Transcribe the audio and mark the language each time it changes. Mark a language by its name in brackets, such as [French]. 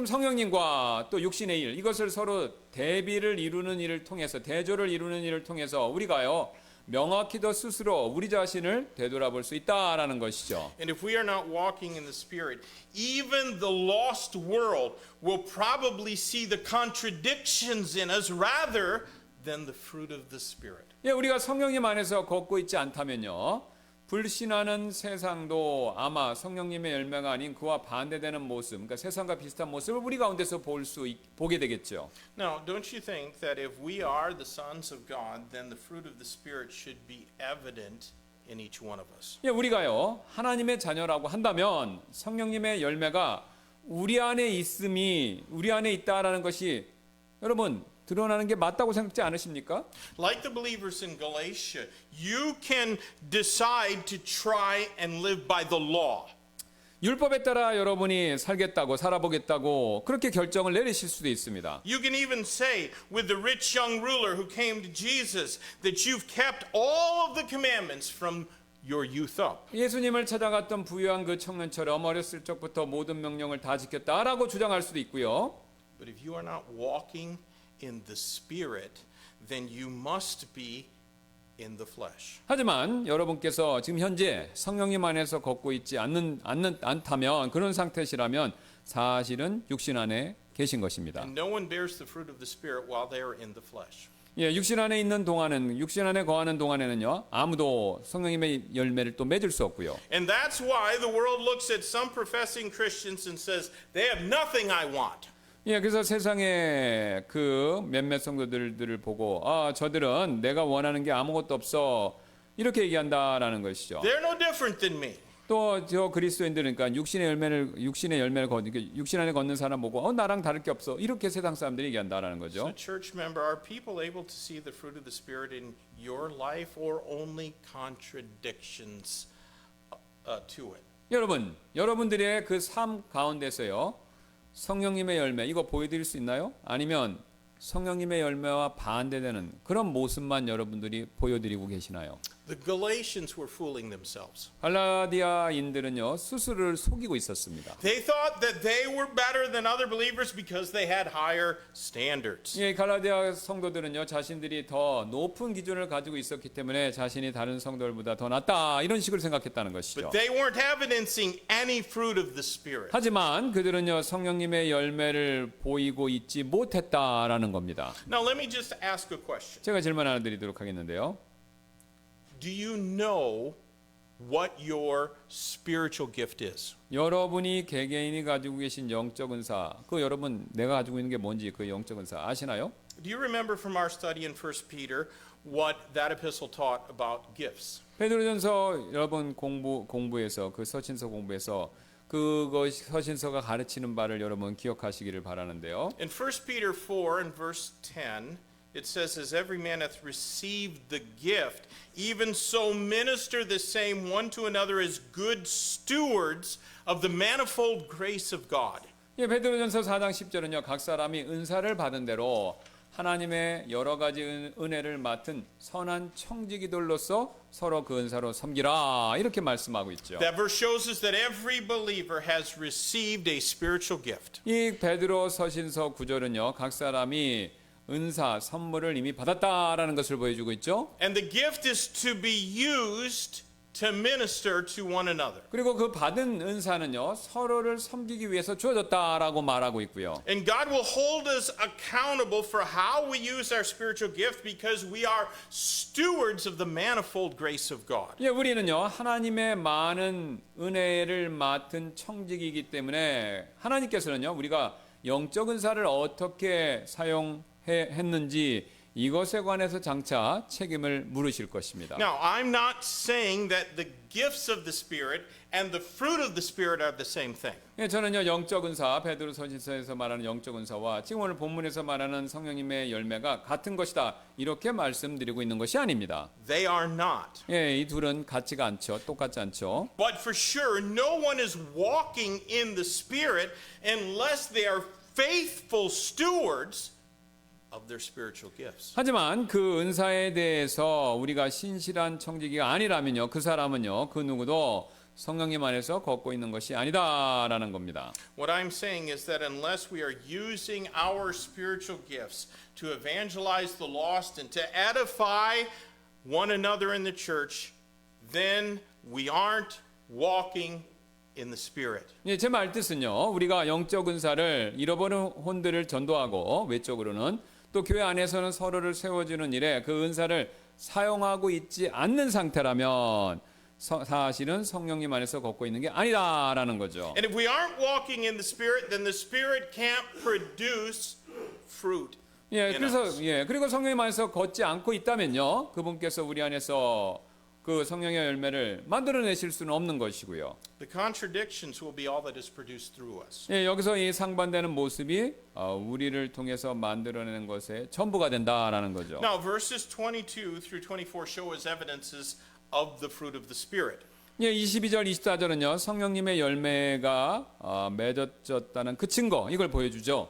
[Korean] 지금 성령님과 또 육신의 일 이것을 서로 대조를 이루는 일을 통해서 우리가요 명확히 더 스스로 우리 자신을 되돌아볼 수 있다라는 것이죠. [English] And if we are not walking in the Spirit, even the lost world will probably see the contradictions in us rather than the fruit of the Spirit. [Korean] 예, 우리가 성령님 안에서 걷고 있지 않다면요. 불신하는 세상도 아마 성령님의 열매가 아닌 그와 반대되는 모습, 그러니까 세상과 비슷한 모습을 우리 가운데서 보게 되겠죠. [English] Now, don't you think that if we are the sons of God, then the fruit of the Spirit should be evident in each one of us? [Korean] 예, 우리가요 하나님의 자녀라고 한다면 성령님의 열매가 우리 안에 있다라는 것이 여러분 드러나는 게 맞다고 생각지 않으십니까? [English] Like the believers in Galatia, you can decide to try and live by the law. [Korean] 율법에 따라 여러분이 살아보겠다고 그렇게 결정을 내리실 수도 있습니다. [English] You can even say with the rich young ruler who came to Jesus that you've kept all of the commandments from your youth up. [Korean] 예수님을 찾아갔던 부유한 그 청년처럼 어렸을 적부터 모든 명령을 다 지켰다라고 주장할 수도 있고요. [English] But if you are not walking in the Spirit, then you must be in the flesh. [Korean] 하지만 여러분께서 지금 현재 성령님 안에서 걷고 있지 않다면 그런 상태시라면 사실은 육신 안에 계신 것입니다. [English] And no one bears the fruit of the Spirit while they are in the flesh. [Korean] 예, 육신 안에 거하는 동안에는요 아무도 성령님의 열매를 또 맺을 수 없고요. [English] And that's why the world looks at some professing Christians and says, they have nothing I want. [Korean] 예, 그래서 세상의 그 몇몇 성도들을 보고 저들은 내가 원하는 게 아무것도 없어 이렇게 얘기한다라는 것이죠. [English] They're no different than me. [Korean] 또 저 그리스도인들은 그러니까 육신 안에 걷는 사람 보고 나랑 다를 게 없어 이렇게 세상 사람들이 얘기한다라는 [English] So, [Korean] 거죠. [English] church member, are people able to see the fruit of the Spirit in your life or only contradictions to it? [Korean] 여러분들의 그 삶 가운데서요 성령님의 열매 이거 보여드릴 수 있나요? 아니면 성령님의 열매와 반대되는 그런 모습만 여러분들이 보여드리고 계시나요? [English] The Galatians were fooling themselves. [Korean] 갈라디아인들은요 스스로를 속이고 있었습니다. [English] They thought that they were better than other believers because they had higher standards. [Korean] 예, 갈라디아 성도들은요 자신들이 더 높은 기준을 가지고 있었기 때문에 자신이 다른 성도들보다 더 낫다 이런 식으로 생각했다는 것이죠. [English] But they weren't evidencing any fruit of the Spirit. [Korean] 하지만 그들은요 성령님의 열매를 보이고 있지 못했다라는 겁니다. [English] Now let me just ask a question. [Korean] 제가 질문 하나 드리도록 하겠는데요. [English] Do you know what your spiritual gift is? [Korean] 여러분이 개개인이 가지고 계신 영적 은사, 그 여러분 내가 가지고 있는 게 뭔지 그 영적 은사 아시나요? [English] Do you remember from our study in 1 Peter what that epistle taught about gifts? [Korean] 베드로전서 여러분 공부에서 그 서신서 공부에서 그것 서신서가 가르치는 바를 여러분 기억하시기를 바라는데요. [English] In 1 Peter 4 and verse 10, it says, As every man hath received the gift, even so minister the same one to another as good stewards of the manifold grace of God. [Korean] 예, 베드로전서 4장 10절은요. 각 사람이 은사를 받은 대로 하나님의 여러 가지 은혜를 맡은 선한 청지기들로서 서로 그 은사로 섬기라 이렇게 말씀하고 있죠. [English] That verse shows us that every believer has received a spiritual gift. [Korean] 이 베드로 서신서 9절은요. 각 사람이 은사, 선물을 이미 받았다라는 것을 보여주고 있죠. [English] And the gift is to be used to minister to one another. [Korean] 그리고 그 받은 은사는요. 서로를 섬기기 위해서 주어졌다라고 말하고 있고요. [English] And God will hold us accountable for how we use our spiritual gift because we are stewards of the manifold grace of God. [Korean] 예, 우리는요. 하나님의 많은 은혜를 맡은 청지기이기 때문에 하나님께서는요. 우리가 영적 은사를 어떻게 사용했는지 이것에 관해서 장차 책임을 물으실 것입니다. [English] Now, I'm not saying that the gifts of the Spirit and the fruit of the Spirit are the same thing. [Korean] 예, 저는요 영적 은사 베드로 서신서에서 말하는 영적 은사와 지금 오늘 본문에서 말하는 성령님의 열매가 같은 것이다 이렇게 말씀드리고 있는 것이 아닙니다. [English] They are not. [Korean] 예, 이 둘은 같지가 않죠. 똑같지 않죠. [English] But for sure, no one is walking in the Spirit unless they are faithful stewards of their spiritual gifts. [Korean] 하지만 그 은사에 대해서 우리가 신실한 청지기가 아니라면요, 그 사람은요, 그 누구도 성령님 안에서 걷고 있는 것이 아니다라는 겁니다. [English] What I'm saying is that unless we are using our spiritual gifts to evangelize the lost and to edify one another in the church, then we aren't walking in the Spirit. [Korean] 예, 제 말 뜻은요, 우리가 영적 은사를 잃어버린 혼들을 전도하고 외적으로는 또 교회 안에서는 서로를 세워주는 일에 그 은사를 사용하고 있지 않는 상태라면 사실은 성령님 안에서 걷고 있는 게 아니다라는 거죠. [English] And if we aren't walking in the Spirit, then the Spirit can't produce fruit. [Korean] 예, [English] in [Korean] 그래서 [English] us. [Korean] 그리고 성령님 안에서 걷지 않고 있다면요, 그분께서 우리 안에서 그 성령의 열매를 만들어내실 수는 없는 것이고요. [English] The contradictions will be all that is produced through us. [Korean] 예, 여기서 이 상반되는 모습이 우리를 통해서 만들어내는 것의 전부가 된다라는 거죠. [English] Now, verses 22 through 24 show us evidences of the fruit of the Spirit. [Korean] 예, 22절, 24절은요, 성령님의 열매가 맺어졌다는 그 증거, 이걸 보여주죠.